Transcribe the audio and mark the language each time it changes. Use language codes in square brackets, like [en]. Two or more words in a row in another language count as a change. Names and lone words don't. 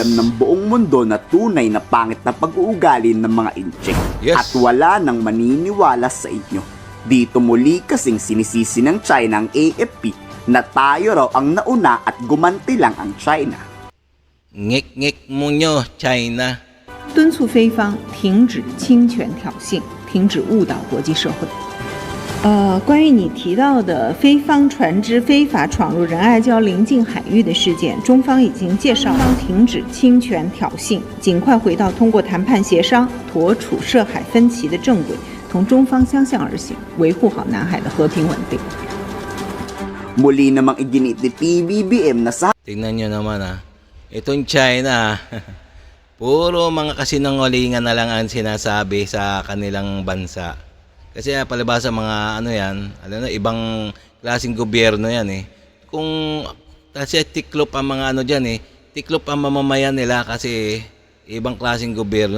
[tl] alam ng buong mundo na tunay na pangit na pag-uugali ng mga incheck. Yes. At wala nang maniniwala sa inyo. Dito muli kasing sinisisi ng China ang AFP na tayo raw ang nauna at gumanti lang ang China. Ngik-ngik mo nyo, China. [zh] 敦促菲方停止侵权挑衅，停止误导国际社会。关于你提到的菲方船只非法闯入仁爱礁邻近海域的事件，中方已经介绍方停止侵权挑衅，尽快回到通过谈判协商妥处涉海分歧的正轨，同中方相向而行，维护好南海的和平稳定。 [tl] Muli namang iginit ni PBBM na sa Tingnan nyo naman itong China, puro mga kasinungalingan na lang ang sinasabi sa kanilang bansa. Kasi palibasa mga ibang klaseng gobyerno yan Kung kasi tiklop ang mga tiklop ang mamamayan nila kasi ibang klaseng gobyerno.